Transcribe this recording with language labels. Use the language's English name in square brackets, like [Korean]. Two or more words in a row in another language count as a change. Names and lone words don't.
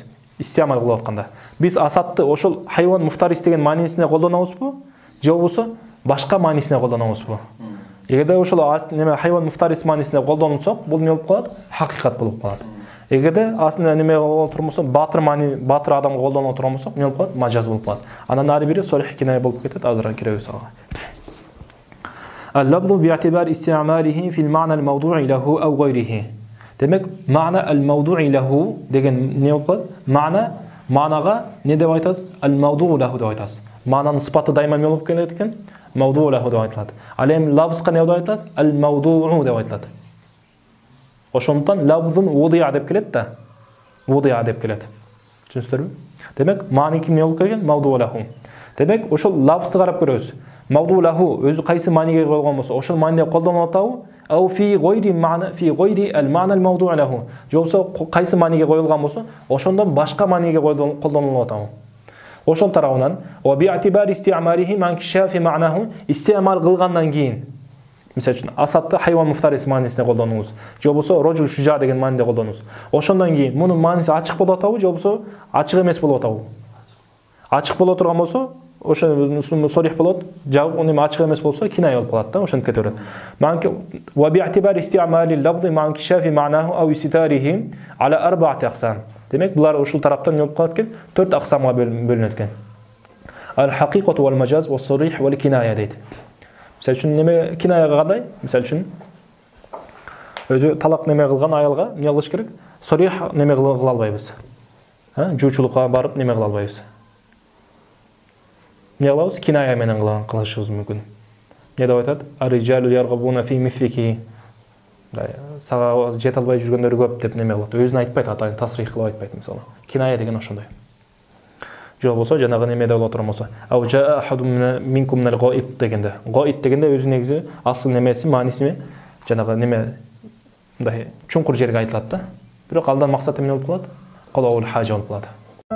[Kyrgyz] Истиамал кылып атканда биз асадты ошол [Arabic] حيوان مفترس [Kyrgyz] деген маанисине колдонобузбу, же болбосо башка маанисине колдонобузбу? Эгерде ошол неме [Arabic] حيوان مفترس [Kyrgyz] маанисине колдонсок, бул эмне болуп калат? Хакыйкат болуп калат. Эгерде асында неме болуп турмаса, батыр адамга колдонуп турган болсок, эмне болуп калат? Мажаз болуп калат. Анан ары бири сорих киная болуп кетет, азыр киребиз ага. [Arabic] اللفظ باعتبار استعماله في المعنى الموضوع له أو غيره. [Kyrgyz] Демек, [Arabic] المعنى الموضوع له [Kyrgyz] деген не болуп калат? Маанага не деп айтасыз? [Arabic] الموضوع له [Kyrgyz] деп айтасыз. Маананын сыпаты дайыма эмне болуп келет экен? [Arabic] موضوع له [Kyrgyz] деп айтылат. Ал эми лафзга не деп айтылат? Ал-мавдуу деп айтылат. Ошондуктан [Arabic] لفظ وضع [Kyrgyz] деп келет да. Вудиа деп келет. Түшүнүңүздөрбү? Демек, маани ким не болуп келген? [Arabic] موضوع له. [Kyrgyz] Демек, ошол лафзды карап көрөбүз. [Arabic] موضوع له [Kyrgyz] өзү кайсы мааниге коюлган болсо, ошол мааниде колдонулуп атабы? [Arabic] أو في غير معنى في غير المعنى الموضوع له. [Kyrgyz] Жоксо кайсы мааниге коюлган болсо, ошондон башка мааниге колдонулуп атабы. [Arabic] Ошол тарабынан وباعتبار استعماله من كشف معناه, исти'мал кылгандан кийин. [Kyrgyz] Мисалы үчүн асадты [Arabic] حيوان مفترس [Kyrgyz] маанисине колдонуңуз, же болбосо [Arabic] رجل شجاع [Kyrgyz] деген мааниде колдонуңуз. Ошондон кийин мунун мааниси ачык болуп атабы, же болбосо ачык эмес болуп атабы? Ачык боло турган болсо, ошо сорих болот, жабык неме ачык эмес болсо киная болуп калат да, ошентип кете берет. [Arabic] منكي وباعتبار استعمال اللفظ من كشف معناه أو استتاره على أربعة أقسام. [Kyrgyz] Демек, булар ушул тараптан эмне болуп калат экен? 4 аксамга бөлүнөт экен. [Arabic] الحقيقة والمجاز والصريح والكناية дейт. [Kyrgyz] Мисалы үчүн неме кинаяга кандай? Мисалы үчүн Өзі талақ неме қылған аялға не қылыш керек? Сорих неме қыла албайбыз. Жуучулукка барып неме кыла албайбыз. Не кылабыз? Киная менен кылышыбыз мүмкүн. Не деп айтат? [Arabic] الرجال يرغبون في مثلك. [Kyrgyz] Сага жете албай жүргөндөр көп деп неме кылат. Өзүн айтпайт, атайын тасрих кылып айтпайт мисалы. Киная деген ошондой. Жок болсо, жанагы немеде боло турган болсо, [Arabic] "أو جاء أحد منكم من الغائط" [Kyrgyz] дегенде. Гаиб дегенде өзү негизи асыл немеси, мааниси жанагы неме мындай чуңкур жерге айтылат да. Бирок алдан максаты эмне болуп калат? [Arabic] قضاء الحاجة [Kyrgyz] болуп калат.